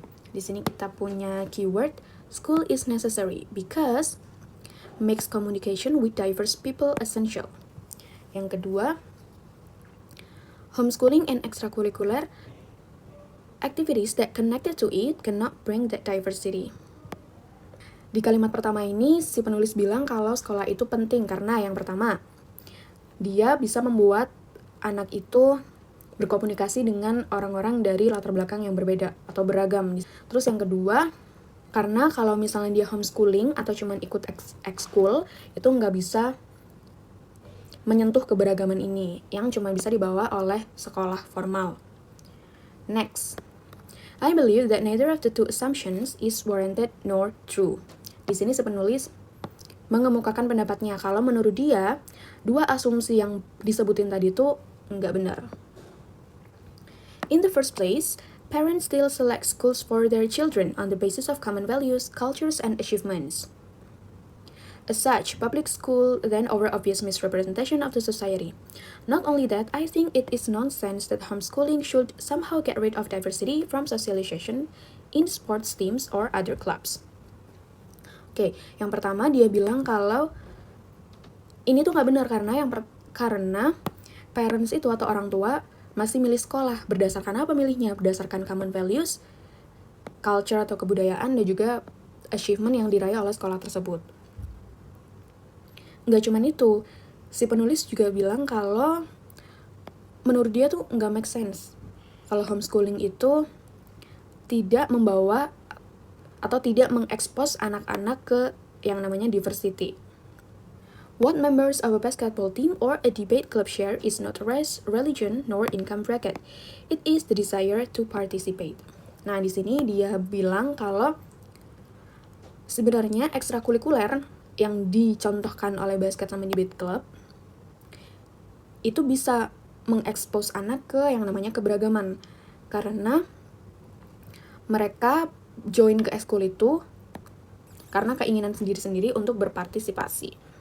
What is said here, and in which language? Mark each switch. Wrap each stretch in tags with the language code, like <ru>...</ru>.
<id>Di sini kita punya</id> <en>keyword school is necessary because makes communication with diverse people essential. Yang kedua, homeschooling and extracurricular activities that connected to it cannot bring that diversity.</en> <id>Di kalimat pertama ini, si penulis bilang kalau sekolah itu penting karena yang pertama, dia bisa membuat anak itu berkomunikasi dengan orang-orang dari latar belakang yang berbeda atau beragam. Terus yang kedua, karena kalau misalnya dia homeschooling atau cuma ikut ekskul, itu nggak bisa menyentuh keberagaman ini, yang cuma bisa dibawa oleh sekolah formal.</id> <en>Next, I believe that neither of the two assumptions is warranted nor true.</en> <id>Di sini si penulis mengemukakan pendapatnya kalau menurut dia, dua asumsi yang disebutin tadi itu nggak benar.</id> <en>In the first place, parents still select schools for their children on the basis of common values, cultures, and achievements. As such, public school then over obvious misrepresentation of the society. Not only that, I think it is nonsense that homeschooling should somehow get rid of diversity from socialization in sports teams or other clubs.</en> <id>Oke, yang pertama dia bilang kalau ini tuh nggak benar karena parents itu atau orang tua masih milih sekolah. Berdasarkan apa milihnya? Berdasarkan common values, culture atau kebudayaan, dan juga achievement yang diraih oleh sekolah tersebut. Nggak cuman itu, si penulis juga bilang kalau menurut dia tuh nggak make sense kalau homeschooling itu tidak membawa atau tidak mengekspos anak-anak ke yang namanya diversity.</id> <en>What members of a basketball team or a debate club share is not race, religion, nor income bracket. It is the desire to participate.</en> <id>Nah, di sini dia bilang kalau sebenarnya ekstrakurikuler yang dicontohkan oleh basket sama debate club itu bisa mengekspos anak ke yang namanya keberagaman. Karena mereka join ke ekskul itu karena keinginan sendiri-sendiri untuk berpartisipasi.</id>